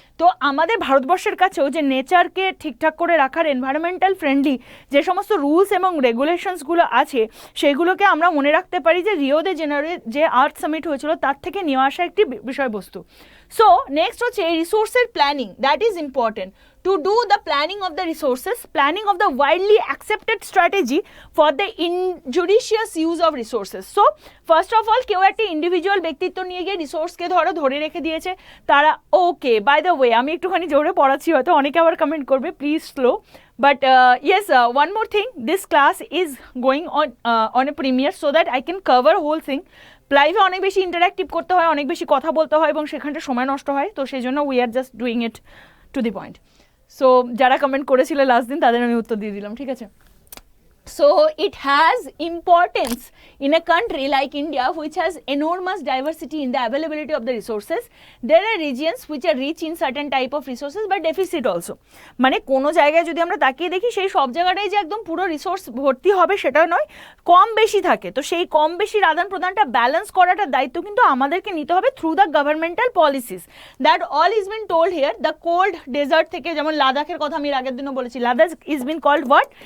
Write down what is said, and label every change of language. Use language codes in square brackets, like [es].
[bn] তো আমাদের ভারতবর্ষের কাছেও যে নেচারকে ঠিকঠাক করে রাখার, এনভায়রনমেন্টাল ফ্রেন্ডলি যে সমস্ত রুলস এবং রেগুলেশনসগুলো আছে সেগুলোকে আমরা মনে রাখতে পারি যে রিও দে জেনারিও যে আর্থ সামিট হয়েছিল তার থেকে নিয়ে আসা একটি বিষয়বস্তু। [en] So next হচ্ছে রিসোর্সের planning, that is important. To do the planning of the resources, planning of the widely accepted strategy for the injudicious use of resources. [bn] So first of all, কেউ একটা ইন্ডিভিজুয়াল ব্যক্তিত্ব নিয়ে গিয়ে রিসোর্সকে ধরে রেখে দিয়েছে তারা। [en] okay, by the way [bn] আমি একটুখানি জোরে পড়াচ্ছি, হয়তো অনেকে আবার কমেন্ট করবে, [en] Please slow, but yes, one more thing, this class is going on a premiere so that I can cover whole thing. [bn] লাইভে অনেক বেশি ইন্টারাক্টিভ করতে হয়, অনেক বেশি কথা বলতে হয় এবং সেখানটা সময় নষ্ট হয়, তো সেই জন্য [en] We are just doing it to the point. [bn] So যারা কমেন্ট করেছিল লাস্ট দিন তাদের আমি উত্তর দিয়ে দিলাম, ঠিক আছে। [en] So it has importance in a country like India, which has enormous diversity in the availability of the resources. There are regions which are rich in certain type of resources but deficit also. [bn] মানে কোনো জায়গায় যদি আমরা তাকিয়ে দেখি সেই সব জায়গাটাই যে একদম পুরো রিসোর্স ভর্তি হবে সেটা নয়, কম বেশি থাকে। তো সেই কম বেশির আদান প্রদানটা ব্যালেন্স করাটার দায়িত্ব কিন্তু আমাদেরকে নিতে হবে through the governmental policies. [en] That all is been told here. The cold desert থেকে, [bn] যেমন লাদাখের কথা আমি আগের দিনও বলেছি, [en] Ladakh is been called what?